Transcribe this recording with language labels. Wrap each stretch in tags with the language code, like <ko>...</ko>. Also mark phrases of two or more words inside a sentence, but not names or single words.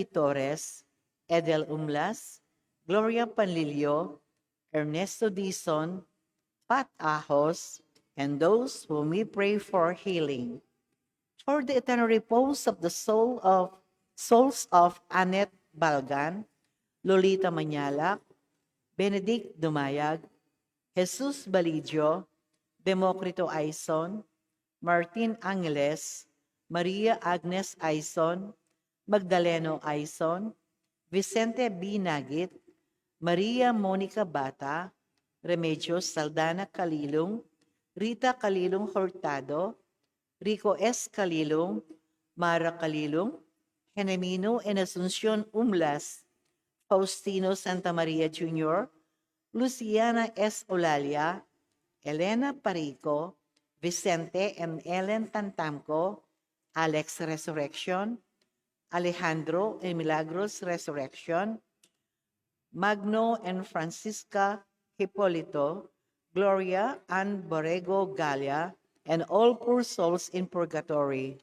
<en>Torres, Edel Umlas, Gloria Panlilio, Ernesto Dizon, Pat Ahos, and those whom we pray for healing. For the eternal repose of the souls of Annette Balgan, Lolita Manyalak, Benedict Dumayag, Jesus Balidio, Democrito Aison, Martin Angeles, Maria Agnes Aison, Magdaleno Aison, Vicente B. Nagit, Maria Monica Bata, Remedios Saldana Calilong, Rita Calilong Hurtado, Rico S. Calilong, Mara Calilong, Genemino and Asuncion Umlas, Faustino Santa Maria Jr., Luciana S. Olalia, Elena Parico, Vicente and Ellen Tantamco, Alex Resurrection, Alejandro and Milagros Resurrection, Magno and Francisca Hipolito, Gloria and Borrego Galia, and all poor souls in purgatory.</en>